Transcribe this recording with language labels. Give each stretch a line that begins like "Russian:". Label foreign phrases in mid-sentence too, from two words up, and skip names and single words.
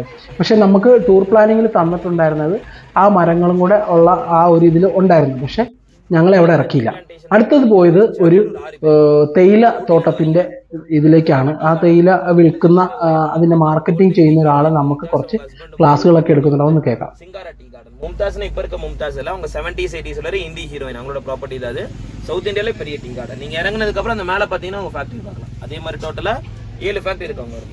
Malayalam: പക്ഷെ നമുക്ക് ടൂർ പ്ലാനിങ്ങിൽ തന്നിട്ടുണ്ടായിരുന്നത് ആ മരങ്ങളും കൂടെ ഉള്ള ആ ഒരു ഇതിൽ ഉണ്ടായിരുന്നു. പക്ഷെ ഞങ്ങളെ അവിടെ ഇറക്കിയില്ല. അടുത്തത് പോയത് ഒരു തേയില തോട്ടത്തിൻ്റെ ഇതിലേക്കാണ്. ആ തേയില വിൽക്കുന്ന അതിൻ്റെ മാർക്കറ്റിംഗ് ചെയ്യുന്ന ഒരാളെ നമുക്ക് കുറച്ച് ക്ലാസ്സുകളൊക്കെ എടുക്കുന്നുണ്ടാവും, ഒന്ന് കേൾക്കാം.
Tamil: மும்தாஸ்னு இப்ப இருக்க மும்தாஸ் எல்லாம் அவங்க 70s 80s வரை இந்தி ஹீரோயின், அவங்களோட ப்ராப்பர்ட்டி தான் அது. சவுத் இந்தியாவில பெரிய டீ கார்டன். நீங்க இறங்குனதுக்கு அப்புறம் அந்த மேல பாத்தீங்கன்னா உங்க ஃபேக்டரி பார்க்கலாம். அதே மாதிரி டோட்டலா 7 ஃபேக்டரி இருக்கு அவங்க.